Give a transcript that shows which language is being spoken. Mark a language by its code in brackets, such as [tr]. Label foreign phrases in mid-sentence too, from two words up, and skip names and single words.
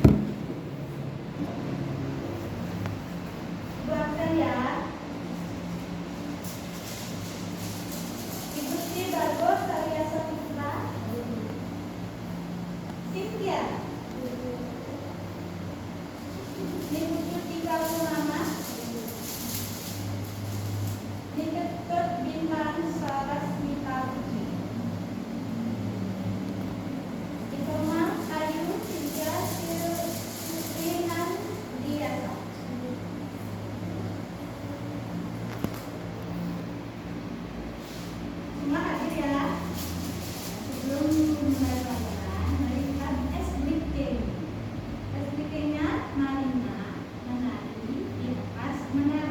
[id] Doakan ya. Ibu Sri Bagus Karyasa Putra. Cynthia. Ibu Tuti Kalumama. Diketut Bintang Sarasmita Putri. Ikoma Ayu Cynthia Suprinan Diasa. Semua hadir ya. Sebelum mulai pelajaran, mari kita SBK. SBK-nya Marina menari di atas menara.